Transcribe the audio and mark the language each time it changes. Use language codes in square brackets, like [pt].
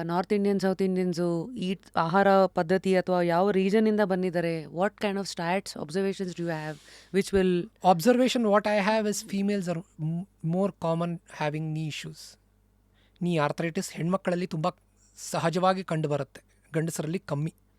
[kn] North Indian, south Indians, ಈ ಆಹಾರ ಪದ್ಧತಿ ಅಥವಾ ಯಾವ ರೀಜನಿಂದ ಬಂದಿದ್ದಾರೆ? [en] What kind of stats observations do you have which will... Observation what I have is females are more common having knee issues. [kn] ನೀ arthritis ಹೆಣ್ಮಕ್ಕಳಲ್ಲಿ ತುಂಬ ಸಹಜವಾಗಿ ಕಂಡು ಬರುತ್ತೆ, ಗಂಡಸರಲ್ಲಿ ಕಮ್ಮಿ.